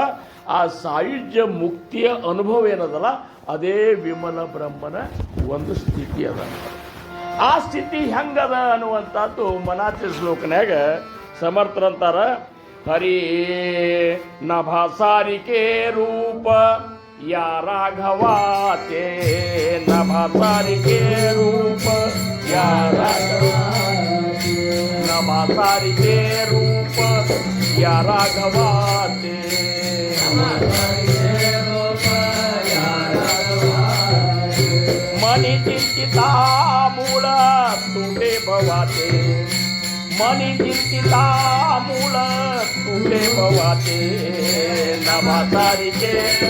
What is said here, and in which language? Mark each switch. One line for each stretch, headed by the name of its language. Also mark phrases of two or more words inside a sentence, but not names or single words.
Kannada: ಆ ಸಾಯುಜ್ಯ ಮುಕ್ತಿಯ ಅನುಭವ ಏನದಲ್ಲ ಅದೇ ವಿಮಲ ಬ್ರಹ್ಮನ ಒಂದು ಸ್ಥಿತಿ ಅದ. ಆ ಸ್ಥಿತಿ ಹೆಂಗದ ಅನ್ನುವಂಥದ್ದು ಮನಾತಿ ಶ್ಲೋಕನ್ಯಾಗ ಸಮರ್ಥರಂತಾರ.
Marathi: हरि नभासारिके रूप या राघवाते नभासारिके रूप या राघवाते नभासारिके रूप या राघवाते मनी चिंतिता मूळ तुटे भवाते मनी चिंतिता मूळ तुटे भवाते नभासारिके